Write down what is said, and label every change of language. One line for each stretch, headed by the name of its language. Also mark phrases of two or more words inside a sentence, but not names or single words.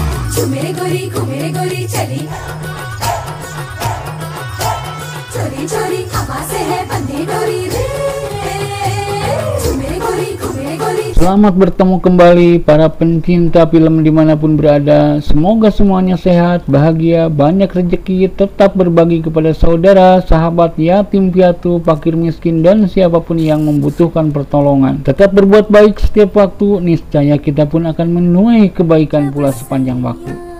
Hindi: झूमे गोरी घूमे गोरी चली चोरी चोरी हवा से है बंधी डोरी रे झूमे गोरी घूमे गोरी।
Indonesian: Selamat bertemu kembali para pencinta film dimanapun berada. Semoga semuanya sehat, bahagia, banyak rezeki, tetap berbagi kepada saudara, sahabat, yatim piatu, fakir miskin, dan siapapun yang membutuhkan pertolongan. Tetap berbuat baik setiap waktu, niscaya kita pun akan menuai kebaikan pula sepanjang waktu.